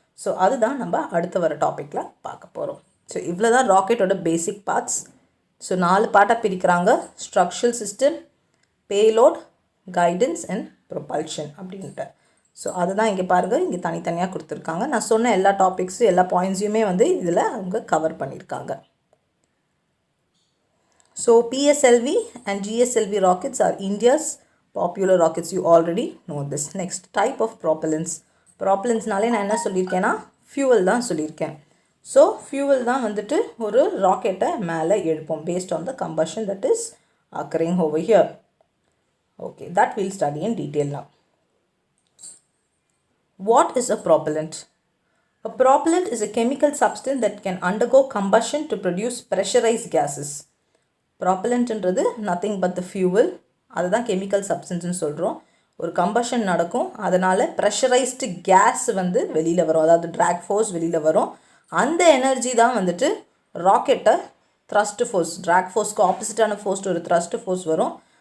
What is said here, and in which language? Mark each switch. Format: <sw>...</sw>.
<ta>So அதுதான் நம்ம அடுத்து வர டாப்பிக்கில் பார்க்க போகிறோம். ஸோ இவ்வளோ தான் ராக்கெட்டோட பேசிக் பார்ட்ஸ். ஸோ 4 பார்ட்டாக பிரிக்கிறாங்க: structural system, payload, guidance and propulsion அப்படின்ட்டு. ஸோ அதுதான் இங்கே பாருங்கள், இங்கே தனித்தனியாக கொடுத்துருக்காங்க. நான் சொன்ன எல்லா டாபிக்ஸு எல்லா பாயிண்ட்ஸையுமே வந்து இதில் அவங்க கவர் பண்ணியிருக்காங்க.</ta> <en>So PSLV and GSLV rockets are India's popular rockets. You already know this. Next, type of propellants.</en> <ta>Propellantsனாலே நான் என்ன சொல்லியிருக்கேன்னா ஃபியூவல் தான் சொல்லியிருக்கேன். ஸோ ஃபியூவல் தான் வந்துட்டு ஒரு ராக்கெட்டை மேலே எழுப்போம்</ta> <en>based on the combustion that is occurring over here. Okay, that we'll study in detail now. What is a propellant? A propellant is a chemical substance that can undergo combustion to produce pressurized gases.</en> <ta>ப்ராப்பலண்ட்ன்றது</ta> <en>nothing but the fuel,</en> <ta>அதுதான் chemical சப்ஸ்டன்ஸ்னு சொல்கிறோம். ஒரு combustion நடக்கும், அதனால் pressurised case வந்து வெளியில் வரும், அதாவது track force வெளியில் வரும். அந்த எனர்ஜி தான் வந்துட்டு ராக்கெட்டை த்ரஸ்ட் ஃபோர்ஸ், ட்ராக் ஃபோர்ஸ்க்கு ஆப்போசிட்டான ஃபோர்ஸ் ஒரு த்ரஸ்ட் ஃபோர்ஸ் வரும்.</ta>